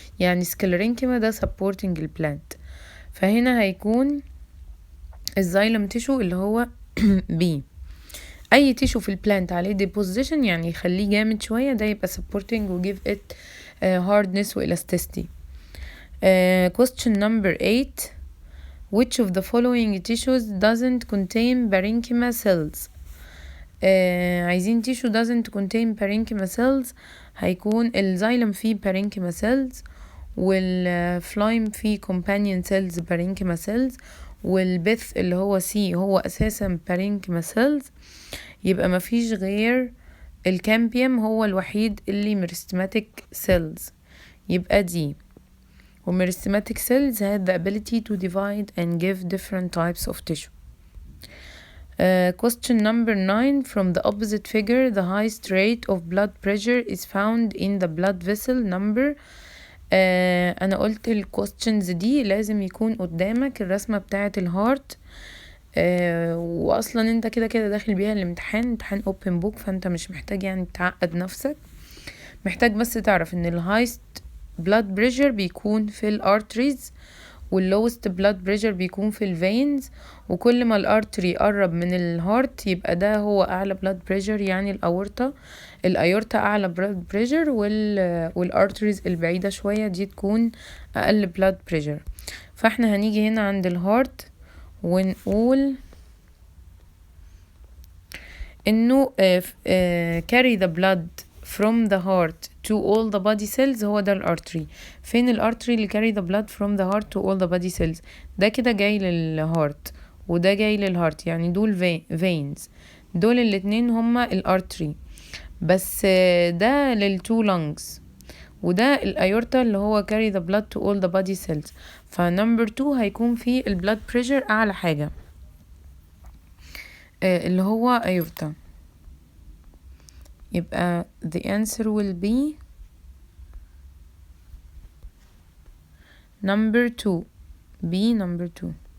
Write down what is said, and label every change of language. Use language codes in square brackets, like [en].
[ar] يعني سكليرينكيما ده supporting البلانت. فهنا هيكون الزايلم تيشو اللي هو B. اي تيشو في البلانت عليه deposition يعني يخليه جامد شوية ده يبقى supporting و [en] give it hardness [ar] و elasticity. [en] Question number 8. Which of the following tissues doesn't contain parenchyma cells؟ [ar] عايزين [en] tissue doesn't contain parenchyma cells. [ar] هيكون الزايلم فيه parenchyma cells والفلايم فيه companion cells parenchyma cells والبث اللي هو C هو أساسا parenchyma cells. يبقى مفيش غير الكامبيوم هو الوحيد اللي meristematic cells. يبقى دي. [en] وmeristematic cells had the ability to divide and give different types of tissue. Question number 9. From the opposite figure, the highest rate of blood pressure is found in the blood vessel number. [ar] أنا قلت ال questions دي لازم يكون قدامك الرسمة بتاعة الهارت. وأصلا انت كده كده داخل بيها الامتحان، امتحان open book، فانت مش محتاج يعني تعقد نفسك. محتاج بس تعرف ان ال highest blood pressure بيكون في الارتريز واللوست blood pressure بيكون في الفينز. وكل ما الارتري قرب من الهارت يبقى ده هو اعلى blood pressure، يعني الايورتا اعلى blood pressure والارتريز البعيدة شوية دي تكون اقل blood pressure. فاحنا هنيجي هنا عند الهارت ونقول انه [en] carry the blood from the heart to all the body cells [ar] هو ده الارتري. فين الارتري اللي [en] carry the blood from the heart to all the body cells؟ [ar] ده كده جاي للهارت وده جاي للهارت، يعني دول veins، دول الاتنين هما الارتري. بس ده للتو lungs، وده الايورتا اللي هو [en] carry the blood to all the body cells. [ar] فنمبر 2 هيكون فيه البلاد بريشر اعلى حاجة اللي هو ايورتا. [en] يبقى the answer will be number 2 B number 2.